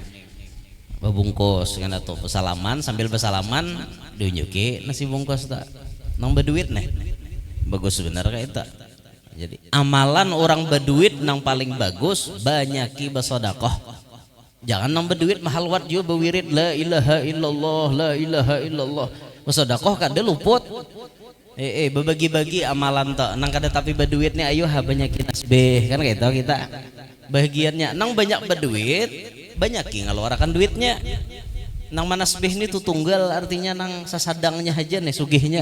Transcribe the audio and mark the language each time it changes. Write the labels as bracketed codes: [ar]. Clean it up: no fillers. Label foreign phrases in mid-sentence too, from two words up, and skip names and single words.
[bjn] Babungkus kan atau bersalaman, sambil bersalaman diunjuki nasi bungkus tak nang berduit nih bagus benar kayak itu. Jadi amalan orang berduit nang paling bagus banyaki bersedekah. Jangan nang berduit mahal wat juga berwirid [ar] la ilaha illallah la ilaha illallah. [bjn] Bersedekah kada luput. Berbagi-bagi amalan tak nang kada tapi berduitnya ayo ha banyaki nasbih kan kayak itu kita. Bagiannya nang banyak berduit banyak ngeluarkan duitnya. Nang manasbih ini tuh tunggal artinya nang sasadangnya aja nih sugihnya.